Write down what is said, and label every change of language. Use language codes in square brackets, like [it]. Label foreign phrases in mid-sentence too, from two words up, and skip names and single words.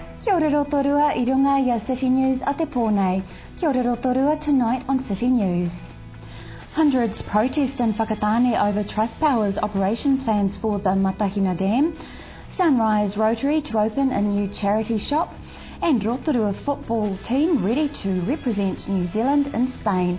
[mi] Kia ora Rotorua, I runga i a City News a te pōnei. Kia ora [en] Rotorua tonight on City News. Hundreds protest in Whakatane over Trustpower's operation plans for the Matahina Dam, Sunrise Rotary to open a new charity shop, and Rotorua football team ready to represent New Zealand in Spain.